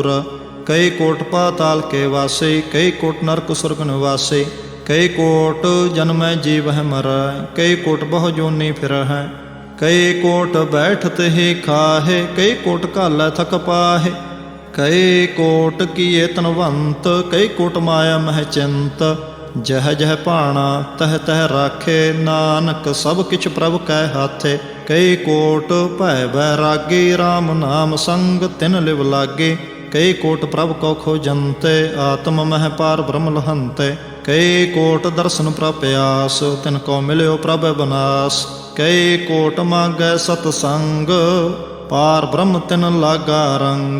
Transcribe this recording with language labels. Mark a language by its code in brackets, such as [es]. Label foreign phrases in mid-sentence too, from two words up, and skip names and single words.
[pa] ਕਈ ਕੋਟ ਪਾਤਾਲ ਕੇ ਵਾਸੀ, ਕਈ ਕੋਟ ਨਰਕ ਸੁਰਗ ਨਿਵਾਸੀ। ਕਈ ਕੋਟ ਜਨਮ ਜੀਵ ਹੈ ਮਰ, ਕਈ ਕੋਟ ਬਹੁ ਜੋਨੀ ਫਿਰ ਹੈ। ਕਈ ਕੋਟ ਬੈਠਤ ਹੀ ਖਾਹੇ, ਕਈ ਕੋਟ ਕਾਲੈ ਥਕ ਪਾਹੇ। ਕਈ ਕੋਟ ਕੀਏ ਤਨਵੰਤ, ਕਈ ਕੋਟ ਮਾਇਆ ਮਹ ਚਿੰਤ। ਜਹ ਜਹ ਪਾਣਾ ਤਹ ਤਹ ਰਾਖੇ, ਨਾਨਕ ਸਭ ਕਿਛ ਪ੍ਰਭ ਕੈ ਹਾਥੇ। ਕਈ ਕੋਟ ਭੈ ਬੈਰਾਗੀ, ਰਾਮ ਨਾਮ ਸੰਗ ਤਿਨ ਲਿਵ ਲਾਗੇ। ਕਈ ਕੋਟ ਪ੍ਰਭ ਕੋ ਖੋਜੰਤੇ, ਆਤਮ ਮਹਿ ਪਾਰ ਬ੍ਰਹਮ ਲਹੰਤੇ। ਕਈ ਕੋਟ ਦਰਸ਼ਨ ਪ੍ਰਪਿਆਸ, ਤਿਨ ਕੋ ਮਿਲਿਓ ਪ੍ਰਭ ਬਨਾਸ। ਕਈ ਕੋਟ ਮਾਗੈ ਸਤ ਸੰਗ, ਪਾਰ ਬ੍ਰਹਮ ਤਿਨ ਲਾਗਾ ਰੰਗ।